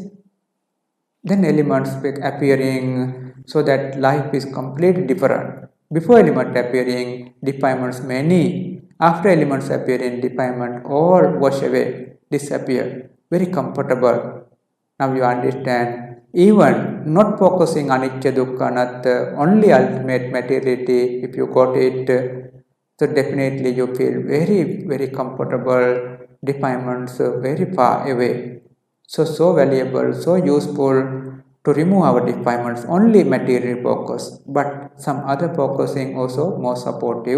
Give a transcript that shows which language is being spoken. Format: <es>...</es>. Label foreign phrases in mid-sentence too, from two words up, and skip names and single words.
<en>Then elements appearing so that life is completely different. Before element appearing, defilements many. After elements appearing, defilement all wash away, disappear. Very comfortable. Now you understand, even not focusing</en> <pi>anicca dukkha anatta,</pi> <en>only ultimate materiality, if you got it, so definitely you feel very, very comfortable, defilements very far away. So valuable, so useful to remove our defilements, only material focus, but some other focusing also more supportive.</en>